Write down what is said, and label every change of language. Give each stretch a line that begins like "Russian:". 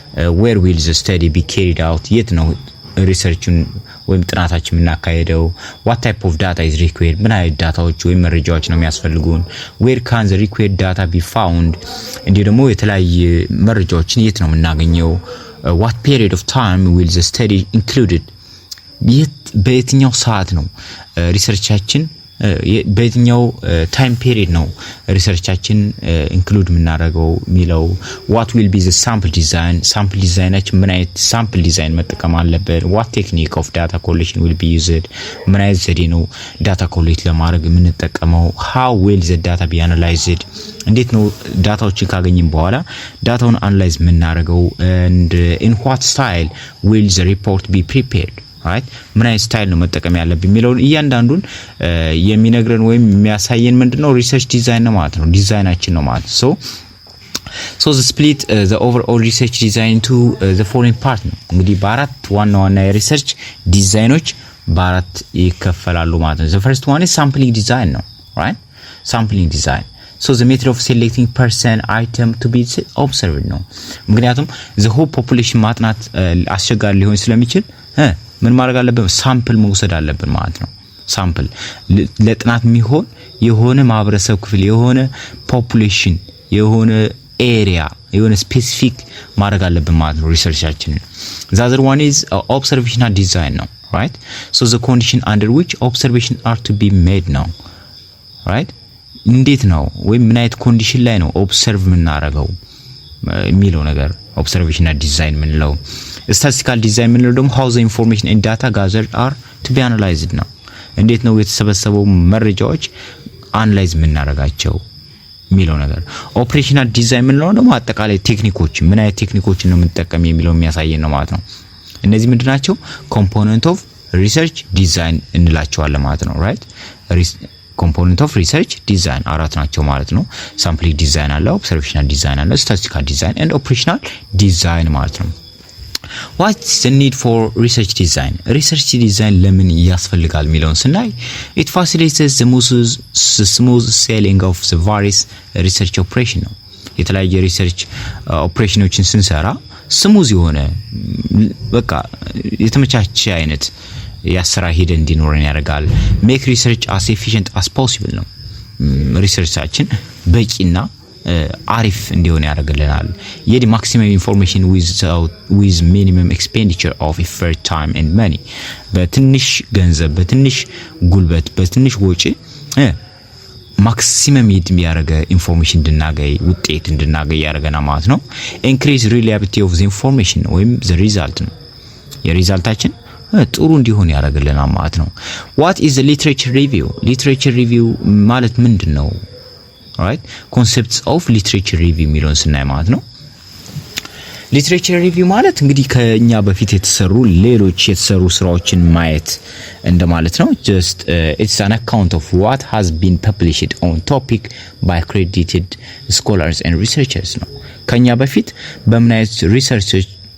English: where will the study be carried out?
Amharic: የት ነው ሪሰርቹን ወይም ጥናታችን የምናካሄደው?
English: what type of data is required?
Amharic: ምን አይነት ዳታዎች ወይም መረጃዎች ነው የሚያስፈልጉን?
English: where can the required data be found?
Amharic: እንዲሁ ደግሞ የተለያየ መረጃዎችን የት ነው የምናገኘው?
English: what period of time will the study included?
Amharic: በየትኛው ሰዓት ነው ሪሰርቻችን በየትኛው ታይም ፔሪድ ነው ሪሰርቻችን ኢንክሉድ የምናደርገው ሚለው?
English: what will be the sample design?
Amharic: sample ዲዛይናችን ምን አይነት sample ዲዛይን መጠቀም አለበት?
English: what technique of data collection will be used?
Amharic: ምን አይነት ዘዴ ነው ዳታ ኮሌክት ለማድረግ የምንጠቀመው?
English: how will the data be analyzed?
Amharic: እንዴት ነው ዳታዎችን ካገኘን በኋላ ዳታውን አናላይዝ የምናደርገው?
English: and in what style will the report be prepared?
Amharic: right ምን አይነት ስታይል ነው መጠቀም ያለብን የሚለውን እያንዳንዱን የሚነግረን ወይም የሚያሳየን ምንድነው ሪሰርች ዲዛይን ነው ማለት ነው። ዲዛይናችን ነው ማለት
English: so the split the overall research design to the following part
Amharic: ነው። እንግዲህ በአራት ዋና የሪሰርች ዲዛይኖች በአራት ይከፈላሉ ማለት ነው።
English: the first one is sampling design
Amharic: ነው right sampling design.
English: So the method of selecting person item to be observed ነው። ምክንያቱም the whole population
Amharic: ማጥናት አስቸጋሪ ሊሆን ስለሚችል ምን ማድረግ አለብን? ሳምፕል መውሰድ አለብን ማለት ነው። ሳምፕል ለጥናት የሚሆን የሆነ ማህበረሰብ ክፍል የሆነ ፖፑሌሽን የሆነ ኤሪያ የሆነ ስፔሲፊክ ማድረግ አለብን ማለት ነው ሪሰርቻችንን።
English: the other one is observational design
Amharic: ነው right.
English: So the condition under which observation are to be made ነው right.
Amharic: እንዴት ነው ወይም ምን አይነት ኮንዲሽን ላይ ነው ኦብሰርቭ የምናደርገው የሚለው ነገር observational design ምንለው። statistical design ምንለው ደግሞ
English: how the information and data gathered are to be analyzed
Amharic: ነው። እንዴት ነው የተሰበሰበው መረጃዎች አናላይዝ የምናደርጋቸው የሚለው ነገር። operational design ምንለው ደግሞ አጠቃላይ ቴክኒኮች ምን አይነት ቴክኒኮችን ነው የምንጠቀም የሚለው የሚያሳየን ነው ማለት ነው። እነዚህ ምንድናቸው?
English: component of research design
Amharic: እንላቸዋለን ማለት ነው
English: right. component of research design
Amharic: አራት ናቸው ማለት ነው።
English: sampling design አለ፣ observational design አለ፣ statistical design and operational design ማለት ነው። what's the need for research design?
Amharic: research design ለምን ያስፈልጋል የሚለውን ስናይ
English: it facilitates the smooth sailing of the various research operation
Amharic: ነው። የተለያየ ሪሰርች ኦፕሬሽኖችን ስንሰራ ስሙዝ የሆነ በቃ የተመቻቸ አይነት ያሰራ ሂደ እንዲኖረን ያደርጋል።
English: make research as efficient as possible
Amharic: ነው። ሪሰርቻችን በቂና አሪፍ እንዲሆን ያደርግልናል። የዲ ማክሲመም ኢንፎርሜሽን
English: with minimum expenditure of effort, time and money
Amharic: በትንሽ ገንዘብ በትንሽ ጉልበት በትንሽ ወጪ ማክሲመም የሚያደርገ ኢንፎርሜሽን እንድናገኝ ውጤት እንድናገኝ ያደርገናል ማለት ነው።
English: increase reliability of the information ወይም the result
Amharic: ነው የሪዛልታችን ጥሩ እንዲሆን ያደርግልናል ማለት ነው።
English: what is the literature review?
Amharic: literature review ማለት ምንድነው? right concepts of literature review የሚለውን ስናይ ማለት ነው። literature review ማለት እንግዲህ ከኛ በፊት የተሰሩ ሌሎች የተሰሩ ስራዎችን ማየት እንደማለት ነው።
English: just it's an account of what has been published on topic by accredited scholars and researchers
Amharic: ነው። ከኛ በፊት በምን አይነት